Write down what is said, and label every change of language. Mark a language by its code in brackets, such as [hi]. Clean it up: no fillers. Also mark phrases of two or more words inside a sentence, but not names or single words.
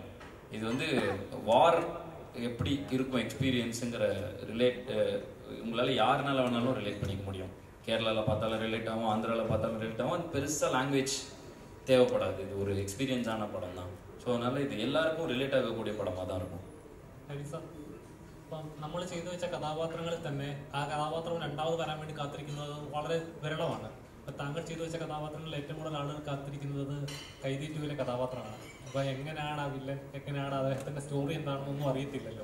[ta] இது வந்து வார் எப்படி இருக்கும் எக்ஸ்பீரியன்ஸுங்கிற உங்களால் யாருனால வேணாலும் ரிலேட் பண்ணிக்க முடியும். கேரளாவில் பார்த்தாலும் ரிலேட் ஆகும், ஆந்திராவில் பார்த்தாலும் ரிலேட் ஆகும். அது பெருசாக லாங்குவேஜ் தேவைப்படாது. இது ஒரு எக்ஸ்பீரியன்ஸான படம் தான். ஸோ அதனால் இது எல்லாருக்கும் ரிலேட் ஆகக்கூடிய படமாக தான் இருக்கும். [ml] ഇപ്പം നമ്മൾ ചെയ്തു വെച്ച കഥാപാത്രങ്ങളിൽ തന്നെ ആ കഥാപാത്രം രണ്ടാമത് വരാൻ വേണ്ടി കാത്തിരിക്കുന്നത് വളരെ വിരളമാണ്. അപ്പം താങ്കൾ ചെയ്തു വെച്ച കഥാപാത്രങ്ങളിൽ ഏറ്റവും കൂടുതൽ ആളുകൾ കാത്തിരിക്കുന്നത് കൈതി 2 കഥാപാത്രമാണ്. അപ്പോൾ എങ്ങനെയാണ് ആ വില്ലൻ, എങ്ങനെയാണ് അദ്ദേഹത്തിൻ്റെ സ്റ്റോറി എന്താണെന്നൊന്നും അറിയത്തില്ലല്ലോ.